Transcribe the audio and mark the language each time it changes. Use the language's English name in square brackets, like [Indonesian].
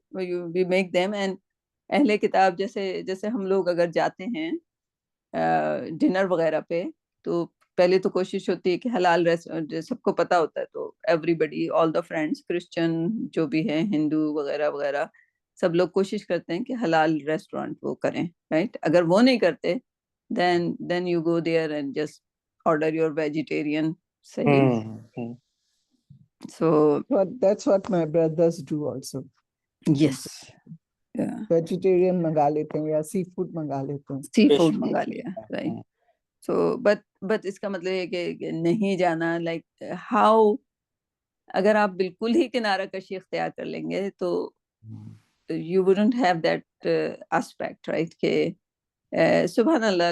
[English] We make them. [Urdu] And اہل کتاب جیسے ہم لوگ اگر جاتے ہیں ڈنر وغیرہ پہ، تو پہلے تو کوشش ہوتی ہے کہ حلال سب کو پتہ ہوتا ہے، تو [English] everybody, all the friends, [Urdu] Christian جو بھی ہیں، ہندو وغیرہ وغیرہ، سب لوگ کوشش کرتے ہیں کہ حلال ریسٹورینٹ وہ کریں، رائٹ. اگر وہ نہیں کرتے [English] then you go there and just order your vegetarian. [Urdu] صحیح. So [English] that's what my brothers do also. yes, yeah, [Urdu] vegetarian منگا لیتے ہیں یا سی فوڈ منگا لیتے ہیں. سی فوڈ منگا لیا، رائٹ. سو بٹ اس کا مطلب ہے کہ نہیں جانا، لائک ہاؤ، اگر آپ بالکل ہی کنارہ کشی اختیار کر لیں گے تو [English] you wouldn't have that aspect, [Urdu] right, کہ سبحان اللہ.